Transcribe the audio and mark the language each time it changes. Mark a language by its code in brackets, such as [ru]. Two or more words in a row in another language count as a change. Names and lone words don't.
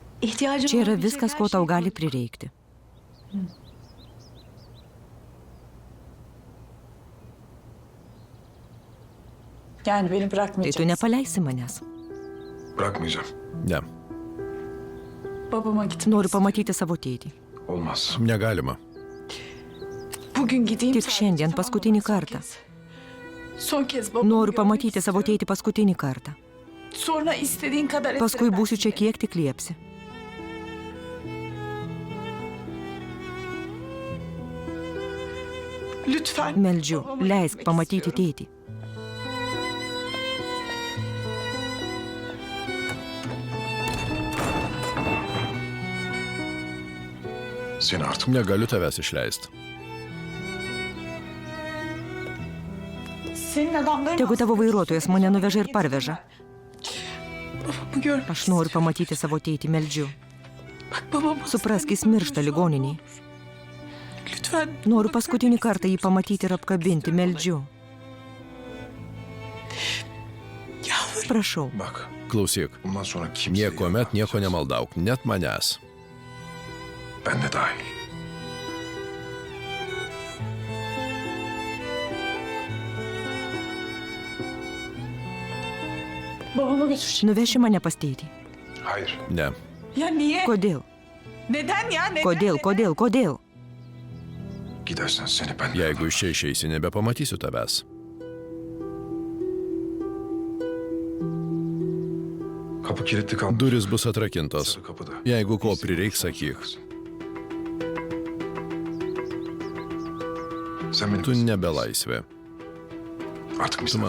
[lt] Čia yra viskas, ko tau gali prireikti. [tr] Yani beni [lt] Tai tu [tr] bırakmayacaksın. [lt] nepaleisi manęs. [tr] Bırakmayacağım. [lt] Ne, [tr] Babama gitmek [lt] Noriu pamatyti savo tėtį. [tr] Olmaz. [lt] negalima. [tr] Bugün gideyim. [lt] Tik [tr] sadece, [lt] šiandien [tr] tamam mı? [lt] paskutinį [tr] Son [lt] kartą. [tr] kez. Son kez babamı [lt] Noriu [tr] görmek [lt] pamatyti savo [tr] istiyorum. [lt] tėtį paskutinį kartą. [tr] Sonra istediğin kadar [lt] Paskui [tr] ederim [lt] būsiu [tr] ben [lt] čia [tr] seni. [lt] kiek tik liepsi. [tr] Lütfen. [lt] Meldžiu, [tr] babamı [lt] leisk [tr] görmek [lt] pamatyti [tr] istiyorum. [lt] tėtį. [tr] Seni artık [lt] Negaliu tavęs išleisti. [tr] Senin adamların [lt] Tegu tavo [tr] aslında [lt] vairuotojas mane nuveža ir parveža. [tr] Babamı görmek [lt] Aš noriu pamatyti savo tėtį, meldžiu. [tr] Bak babam [lt] Suprask, jis miršta ligoninėje. [tr] Lütfen. [lt] Noriu paskutinį kartą jį pamatyti ir apkabinti, meldžiu. [tr] Yalvarırım. [lt] Prašau. [tr] bak. [lt] Klausyk, [tr] Bundan sonra kimseye [lt] niekuomet nieko nemaldauk, net manęs. [tr] Ben de dahil. Babama götüreceğim. [lt] Nuveši mane pas tėtį. [tr] Hayır. [lt] Ne, [tr] Ya niye? [lt] Kodėl? [tr] Neden ya? Neden? [lt] Kodėl? [tr] Gidersen seni ben... [lt] jeigu iš čia išeisi, nebepamatysiu tavęs. [tr] Kapı kilitli kalmış. [lt] Duris bus atrakintos. [tr] Sarı kapıda. [lt] Jeigu ko prireiks, sakyk. [tr] Sen benim... [lt] Tu nebe laisvė. [tr] Artık [lt] Tu [tr] misafir.